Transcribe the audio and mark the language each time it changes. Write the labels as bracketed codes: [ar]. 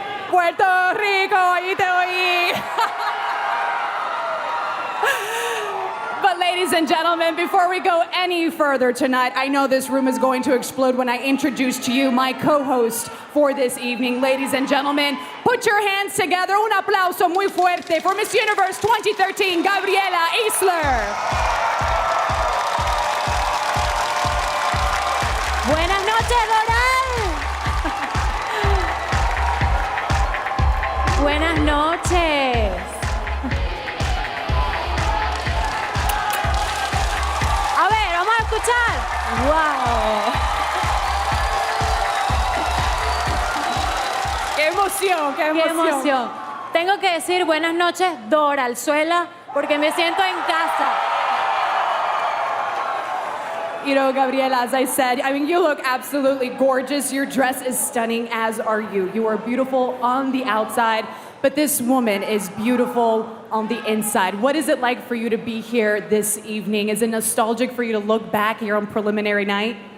[es] Puerto Rico, ahí te oí. [en] But ladies and gentlemen, before we go any further tonight, I know this room is going to explode when I introduce to you my co-host for this evening. Ladies and gentlemen, put your hands together. [es] Un aplauso muy fuerte for Miss Universe 2013, Gabriela Isler. Buenas noches, Doral. Buenas noches. A ver, vamos a escuchar. ¡Wow! ¡Qué emoción, qué emoción! ¡Qué emoción! Tengo que decir buenas noches, Doralzuela, porque me siento en casa. [en] You know, Gabriela, as I said, I mean, you look absolutely gorgeous. Your dress is stunning, as are you. You are beautiful on the outside, but this woman is beautiful on the inside. What is it like for you to be here this evening? Is it nostalgic for you to look back here on preliminary night?